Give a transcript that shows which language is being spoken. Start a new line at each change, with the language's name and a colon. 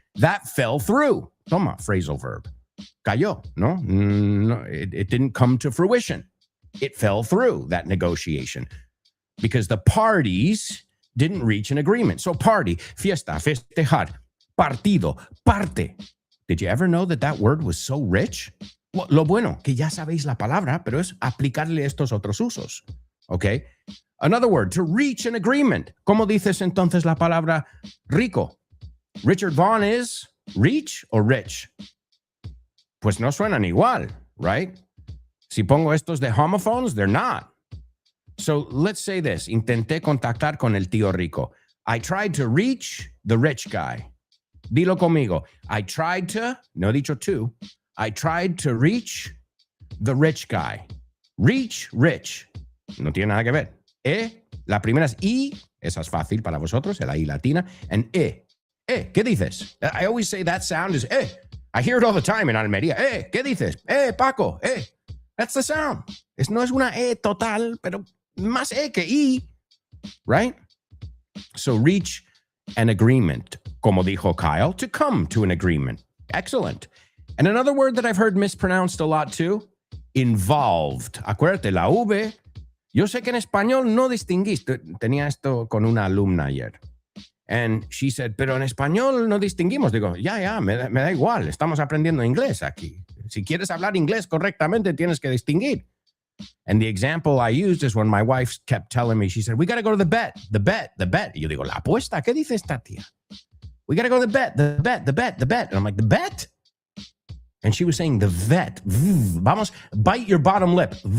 English: That fell through.
Spanish: Toma,
English: phrasal verb.
Spanish: Cayó, no?
English: No, it didn't come to fruition. It fell through, that negotiation, because the parties didn't reach an agreement.
Spanish: So party, fiesta, festejar, partido, parte.
English: Did you ever know that word was so rich?
Spanish: Well, lo bueno, que ya sabéis la palabra, pero es aplicarle estos otros usos.
English: Okay? Another word, to reach an agreement.
Spanish: ¿Cómo dices entonces la palabra rico?
English: Richard Vaughn is reach or rich?
Spanish: Pues no suenan igual, right? Si pongo estos de homophones,
English: they're not. So let's say this.
Spanish: Intenté contactar con el tío rico.
English: I tried to reach the rich guy.
Spanish: Dilo conmigo.
English: I tried to,
Spanish: no he dicho to,
English: I tried to reach the rich guy.
Spanish: Reach, rich. No tiene nada que ver. La primera es I, esa es fácil para vosotros, la I latina, and ¿qué dices?
English: I always say that sound is I hear it all the time in Almería.
Spanish: ¿Qué dices?
English: Paco, That's the sound.
Spanish: No es una total, pero más que I, right?
English: So reach an agreement,
Spanish: como dijo Kyle,
English: to come to an agreement. Excellent. And another word that I've heard mispronounced a lot too, involved.
Spanish: Acuérdate, la V. Yo sé que en español no distinguís. Tenía esto con una alumna ayer.
English: And she said,
Spanish: pero en español no distinguimos. Digo, ya, me da igual. Estamos aprendiendo inglés aquí. Si quieres hablar inglés correctamente, tienes que distinguir.
English: And the example I used is when my wife kept telling me, she said, we got to go to the bet.
Spanish: Y yo digo, ¿la apuesta? ¿Qué dice esta tía?
English: We got to go to the bet. And I'm like, the bet? And she was saying, the vet.
Spanish: Vamos,
English: bite your bottom lip.